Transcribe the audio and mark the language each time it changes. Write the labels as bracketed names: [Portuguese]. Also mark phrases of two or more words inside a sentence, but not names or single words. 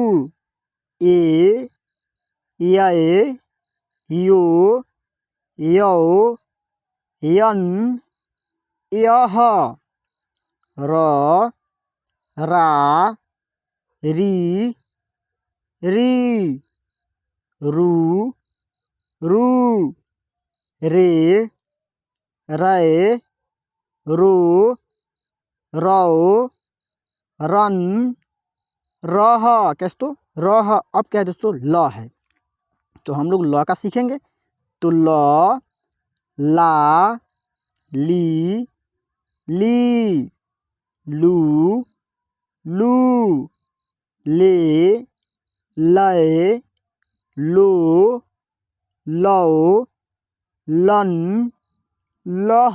[Hindi] ए यै, यो यौ, यन यह, र रा, री री, रू रू, रे रै, रो रौ, रन रह। कैसे, तो रह। अब क्या है दोस्तों, ल है, तो हम लोग ल का सीखेंगे, तो ल ला, ली ली, लू लू, ले लै, लो लौ, लन लह।